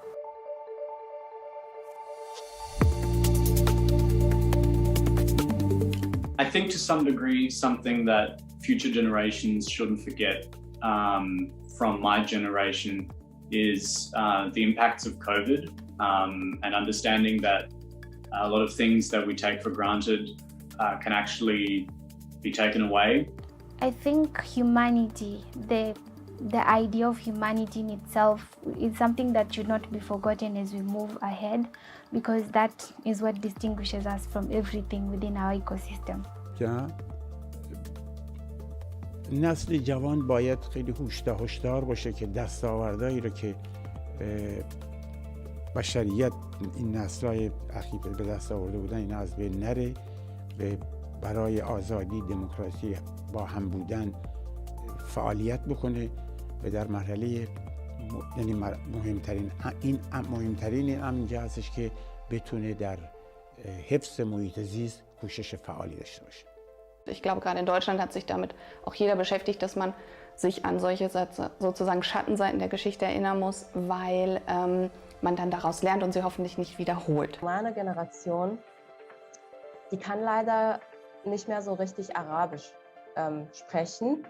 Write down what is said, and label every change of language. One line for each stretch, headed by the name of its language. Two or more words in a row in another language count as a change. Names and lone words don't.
English: I think to some degree, something that future generations shouldn't forget from my generation is the impacts of COVID and understanding that a lot of things that we take for granted can actually be taken away. I think humanity, the idea of humanity in itself is something that should not be forgotten as we move ahead, because that is what distinguishes us from everything within our ecosystem.
Persian: نسل جوان باید خیلی هوشدار باشه که دستاوردهایی رو که بشریت این نسل‌های اخیر به دست آورده بودن اینا از بین نره و برای آزادی، دموکراسی، با هم بودن فعالیت بکنه و در مرحله یعنی مهمترین اینجا هستش که بتونه در حفظ محیط زیست کوشش فعالی داشته باشه.
German: Ich glaube, gerade in Deutschland hat sich damit auch jeder beschäftigt, dass man sich an solche sozusagen Schattenseiten der Geschichte erinnern muss, weil man dann daraus lernt und sie hoffentlich nicht wiederholt. Meine Generation, die kann leider nicht mehr so richtig Arabisch sprechen.